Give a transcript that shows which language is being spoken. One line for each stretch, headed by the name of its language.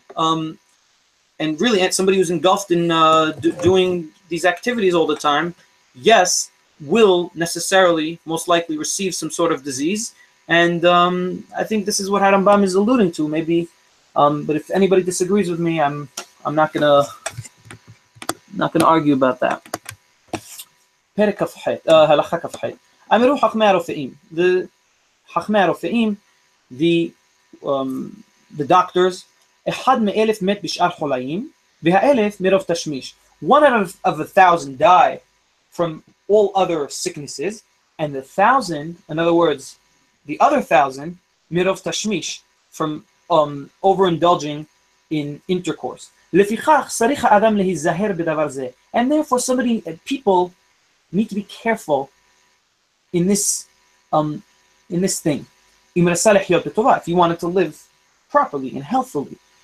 English: And really, somebody who's engulfed in doing these activities all the time, yes, will necessarily, most likely, receive some sort of disease. And I think this is what Harambam is alluding to. Maybe, but if anybody disagrees with me, I'm not gonna argue about that.
Hebrew: פרק כ"ח, הלכה כ"ח. אמרו חכמי הרופאים, the חכמי הרופאים,
English: the doctors,
Hebrew: אחד מאלף מת בשאר חולאים, והאלף מרוב תשמיש.
English: 1 out of 1,000 die from all other sicknesses, and the 1,000, in other words, the other 1,000,
Hebrew: מרוב תשמיש,
English: from overindulging in intercourse.
Hebrew: לפיכך צריך האדם להיזהר בדבר זה.
English: And therefore people need to be careful in this thing. If you wanted to live properly and healthfully.